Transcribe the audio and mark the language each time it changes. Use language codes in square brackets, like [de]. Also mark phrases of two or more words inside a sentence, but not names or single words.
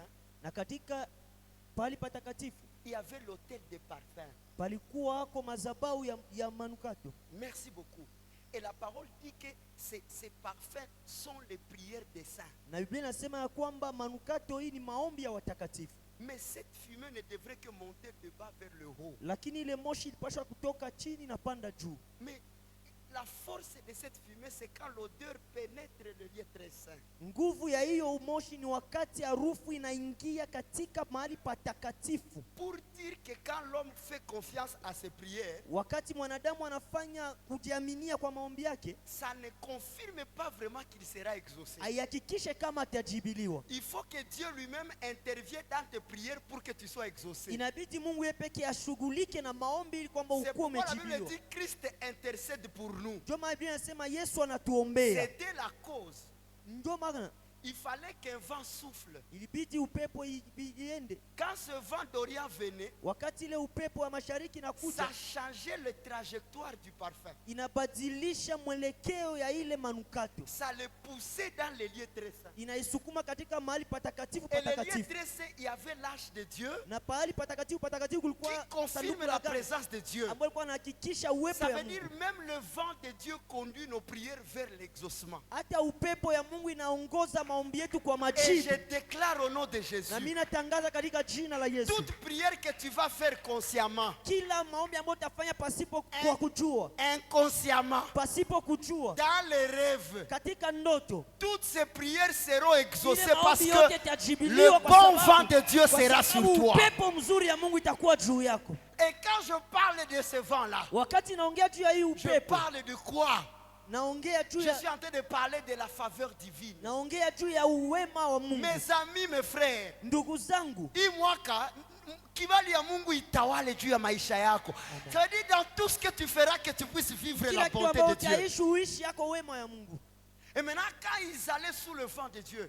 [sw] na katika pali patakatifu [fr] il y avait l'autel des parfums. [sw] palikuwa hako madhabahu ya manukato. [fr] Merci beaucoup. Et la parole dit que ces parfums sont les prières des saints. [sw] Na Biblia inasema ya kwamba manukato hii ni maombi ya watakatifu. [fr] Mais cette fumée ne devrait que monter de bas vers le haut. [sw] Lakini ile moshi ilipaswa kutoka chini na panda juu. [fr] Mais la force de cette fumée, c'est quand l'odeur pénètre le lieu très saint. [sw] Nguvu ya hiyo moshi ni wakati harufu inaingia katika mahali patakatifu. [fr] Pour dire que quand l'homme fait confiance à ses prières, [sw] wakati mwanadamu anafanya kujiaminia kwa maombi yake, [fr] ça ne confirme pas vraiment qu'il sera exaucé. [sw] Haihakikishe kama atajibiliwa. [fr] Il faut que Dieu lui-même intervienne dans tes prières pour que tu sois exaucé. [sw] Inabidi Mungu yeye pekee ashughulike na maombi ili kwamba [fr] C'est [sw] ukuwe [fr] pourquoi la [sw] umejibiliwa. [fr] Bible dit Christ intercède pour nous. [sw] Ndio maana Biblia inasema Yesu anatuombea. [fr] C'était la cause. [sw] Ndio maana [fr] Il fallait qu'un vent souffle. [sw] ilibidi upepo iende. [fr] Quand ce vent d'Orient venait, [sw] Wakati ile upepo wa mashariki [fr] ça [sw] nakuja, [fr] changeait le trajectoire du parfum. [sw] inabadilisha mwelekeo ya ile manukato. [fr] Ça le poussait dans les lieux très saints. [sw] Inaisukuma katika mahali patakatifu [fr] Et les lieux [sw] patakatifu. [fr] très saints, il y avait l'Arche de Dieu [sw] Na pahali patakatifu patakatifu [fr] qui [sw] kulikuwa [fr] confirme la présence de Dieu. [sw] ambayo ilikuwa inahakikisha uwepo [fr] Ça [sw] ya [fr] veut [sw] Mungu. [fr] dire même le vent de Dieu conduit nos prières vers l'exaucement. [sw] Hata upepo ya Mungu inaongoza maombi yetu kwa [fr] Et [sw] majibu. [fr] je déclare au nom de Jésus, [sw] Na mimi natangaza katika jina la Yesu, [fr] toute prière que tu vas faire consciemment, [sw] kila maombi ambayo utafanya pasipo kwa kujua, [fr] inconsciemment, [sw] pasipo kujua, [fr] dans les rêves, [sw] katika ndoto, [fr] toutes ces prières seront exaucées [sw] ile [fr] parce [sw] maombi yote [fr] que [sw] yatajibiliwa [fr] le [sw] kwa [fr] bon [sw] sababu- [fr] vent de Dieu [sw] kwa [fr] sera sur [sw] sababu [fr] toi. [sw] upepo mzuri ya Mungu itakuwa juu yako. [fr] Et quand je parle de ce vent-là, [sw] Wakati naongea juu ya hii [fr] je [sw] upepo, [fr] parle de quoi? [sw] naongea juu [fr] Je [sw] ya [fr] suis en train de parler de la faveur divine. [sw] naongea juu ya uwema wa Mungu. [fr] Mes amis, mes frères, [sw] Ndugu zangu, hii mwaka kibali ya Mungu itawale juu ya maisha yako. [fr] Ça veut dire dans tout ce que tu feras que tu puisses vivre [sw] kila [fr] la [sw] kitu [fr] bonté [sw] ambacho [fr] de Dieu. [sw] utaishi uishi yako wema ya Mungu. [fr] Et maintenant, quand ils allaient sous le vent de Dieu,